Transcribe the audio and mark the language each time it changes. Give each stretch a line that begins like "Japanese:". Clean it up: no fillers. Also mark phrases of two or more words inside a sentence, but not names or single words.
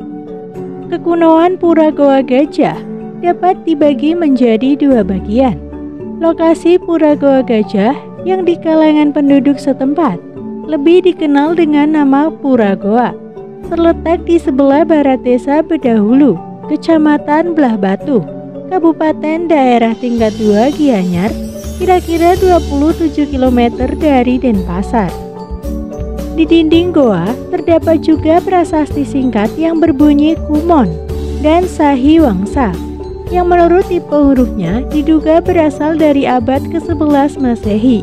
Indonesian: Kekunoan Pura Goa Gajah dapat dibagi menjadi dua bagian. Lokasi Pura Goa Gajah yang di kalangan penduduk setempat lebih dikenal dengan nama Pura Goa, terletak di sebelah barat desa Bedahulu, Kecamatan Belah Batu, Kabupaten Daerah Tingkat 2 Gianyar, kira-kira 27 km dari Denpasar. Di dinding goa terdapat juga prasasti singkat yang berbunyi Kumon dan Sahi Wangsa, yang menurut tipe hurufnya diduga berasal dari abad ke-11 Masehi.